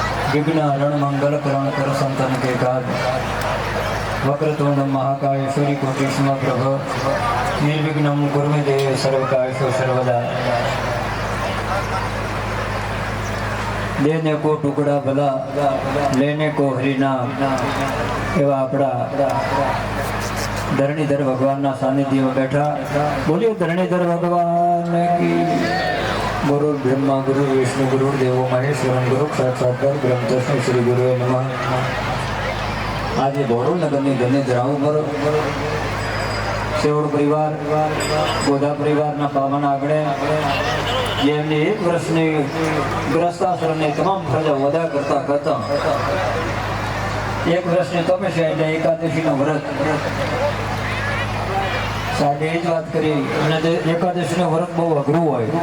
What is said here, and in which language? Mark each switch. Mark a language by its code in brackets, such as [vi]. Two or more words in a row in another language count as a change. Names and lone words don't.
[hi] विघ्न हरण मंगल करण कर संतन के काज [sa] वक्रतुंड महाकाय सूर्य कोटि समप्रभ निर्विघ्नं कुरु मे देव सर्वकार्येषु सर्वदा। [hi] देने को टुकड़ा भला लेने को हरि नाम [gu] એવા આપણા ધરણીધર ભગવાન ના સાનિધ્ય માં બેઠા [hi] बोलिए धरणीधर भगवान की। [sa] गुरु ब्रह्मा गुरु विष्णु गुरु देवो महेश्वर गुरु साक्षात ब्रह्म तस्मै श्री गुरुवे नमः। [gu] આજ બોરો નગરની ધન્ય ધરાઉ પર સેવડ પરિવાર ગોધા પરિવાર ના પાવન આંગણે જેમને એક વર્ષની ગ્રસ્તાશ્રમની તમામ પ્રજા વદા કરતા કરતા એક વર્ષની તપસ્યા એટલે એકાદશીનો વ્રત સાહેબે એ જ વાત કરી અને એકાદશીનો વ્રત બહુ અઘરું હોય।